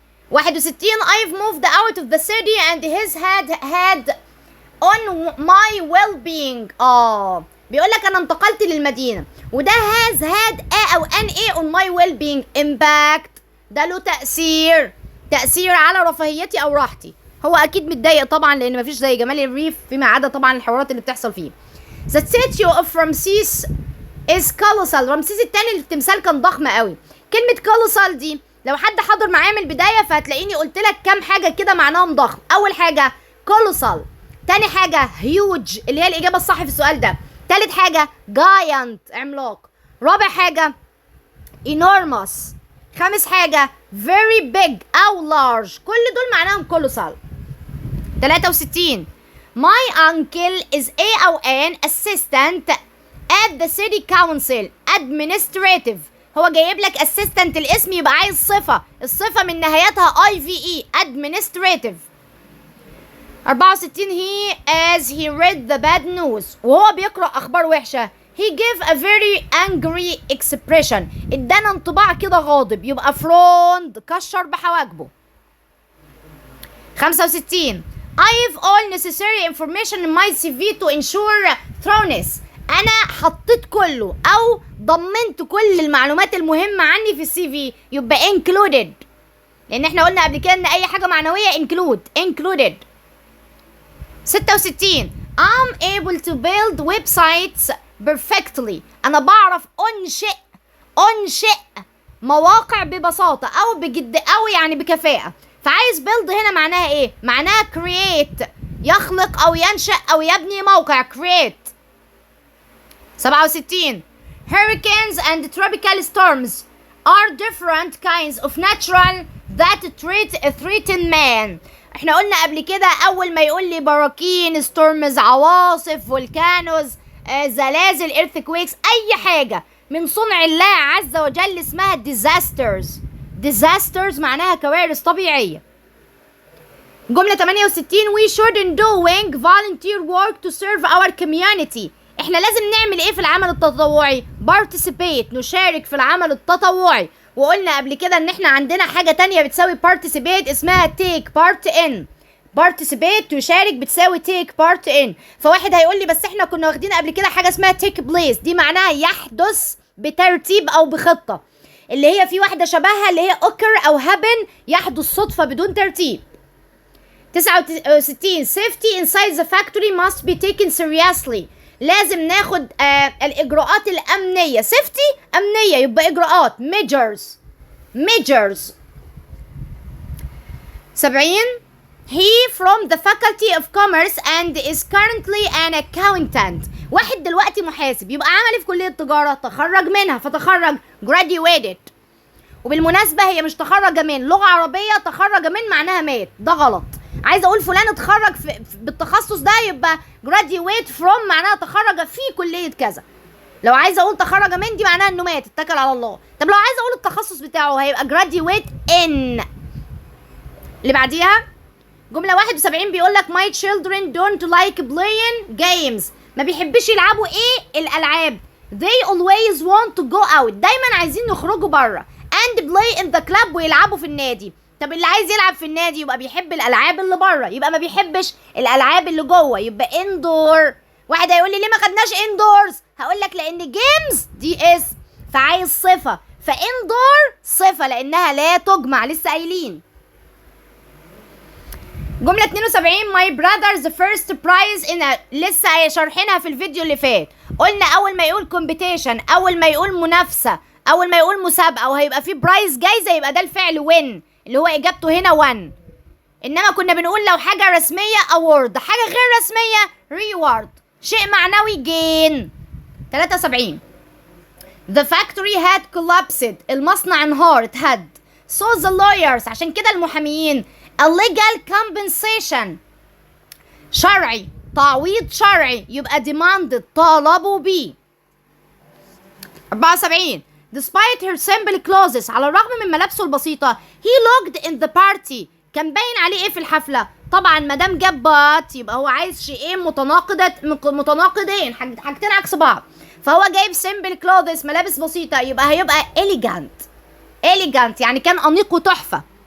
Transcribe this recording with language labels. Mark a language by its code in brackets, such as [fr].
[ar] 61 [en] I've moved out of the city and his had on my well-being [ar] بيقول لك انا انتقلت للمدينة وده has had او an on my well-being impact ده له تأثير على رفاهيتي او راحتي. هو اكيد متضايق طبعا لان مفيش زي جمال الريف فيما عدا طبعا الحوارات اللي بتحصل فيه. [en] The statue of Ramses is colossal [ar] رمسيس الثاني التمثال كان ضخم قوي. كلمة colossal دي لو حد حضر معايا من البدايه فهتلاقيني قلت لك كام حاجه كده معناهم ضخم. اول حاجه colossal، تاني حاجه huge اللي هي الاجابه الصح في السؤال ده، تالت حاجه giant عملاق، رابع حاجه enormous، خامس حاجه very big او large، كل دول معناهم colossal. [en] 63 My uncle is a أو an assistant at the city council administrative. [ar] هو جايب لك assistant الاسم يبقى عايز صفة، الصفة من نهايتها IVE administrative. [en] 64 he read the bad news، [ar] وهو بيقرأ أخبار وحشة [en] he gave a very angry expression، [ar] ادانا انطباع كده غاضب، [en] يبقى frowned كشر بحواجبه. 65 I have all necessary information in my CV to ensure thoroughness. [ar] أنا حطيت كله أو ضمنت كل المعلومات المهمة عني في السي في، يبقى included، لأن احنا قلنا قبل كده إن أي حاجة معنوية included. [en] 66 I'm able to build websites perfectly. [ar] أنا بعرف أنشئ مواقع ببساطة أو بجد أو يعني بكفاءة. فعايز build هنا معناها إيه؟ معناها create، يخلق أو ينشأ أو يبني موقع create. [en] 67 Hurricanes and tropical storms are different kinds of natural that threaten man. [ar] احنا قلنا قبل كده اول ما يقول لي براكين، ستورمز، عواصف، فولكانوز، زلازل، earthquakes، اي حاجة من صنع الله عز وجل اسمها disasters معناها كوارث طبيعية. [en] جملة 68 we shouldn't doing volunteer work to serve our community. [ar] احنا لازم نعمل ايه في العمل التطوعي؟ participate، نشارك في العمل التطوعي. وقلنا قبل كده ان احنا عندنا حاجة تانية بتساوي participate اسمها take part in. participate يشارك بتساوي take part in. فواحد هيقول لي بس احنا كنا واخدين قبل كده حاجة اسمها take place، دي معناها يحدث بترتيب او بخطة، اللي هي في واحدة شبهها اللي هي occur او happen، يحدث صدفة بدون ترتيب. [en] 69 safety inside the factory must be taken seriously. [ar] لازم ناخد الإجراءات الأمنية. safety أمنية يبقى إجراءات measures. [en] 70 he from the faculty of commerce and is currently an accountant. [ar] واحد دلوقتي محاسب، يبقى عمل في كلية تجارة، تخرج منها، فتخرج graduated. وبالمناسبة هي مش تخرج من لغة عربية، تخرج من معناها مات، ده غلط. عايزه اقول فلان اتخرج بالتخصص ده يبقى graduate from معناها تخرج في كليه كذا. لو عايزه اقول تخرج من دي معناها انه مات، اتكل على الله. طب لو عايزه اقول التخصص بتاعه هيبقى graduate in. اللي بعديها جمله 71 بيقول لك [en] my children don't like playing games. [ar] ما بيحبش يلعبوا ايه؟ الالعاب. [en] they always want to go out، [ar] دايما عايزين يخرجوا بره [en] and play in the club، [ar] ويلعبوا في النادي. طب اللي عايز يلعب في النادي يبقى بيحب الالعاب اللي بره، يبقى ما بيحبش الالعاب اللي جوه، يبقى indoor. واحد هيقول لي ليه ما خدناش indoors؟ هقول لك لان games دي اسم، فعايز صفه، فindoor صفه لانها لا تجمع، لسه قايلين. جمله 72 [en] my brother's first prize in [ar] لسه شارحينها في الفيديو اللي فات. قلنا اول ما يقول competition، اول ما يقول منافسه، اول ما يقول مسابقه وهيبقى في برايز جايزه، يبقى ده الفعل win اللي هو اجابته هنا 1. انما كنا بنقول لو حاجه رسميه award، حاجه غير رسميه reward، شيء معنوي gain. [en] 73 the factory had collapsed، [ar] المصنع انهار اتهد. [en] so the lawyers، [ar] عشان كده المحاميين [en] a legal compensation، [ar] شرعي، تعويض شرعي، يبقى demanded، طالبوا بيه. 74 [en] despite her simple clothes، [ar] على الرغم من ملابسه البسيطة [en] he looked in the party، [ar] كان باين عليه ايه في الحفلة؟ طبعا مادام جاب بات يبقى هو عايز شيئين متناقضين، حاجتين عكس بعض، فهو جايب simple clothes ملابس بسيطة، يبقى هيبقى elegant يعني كان أنيق وتحفة.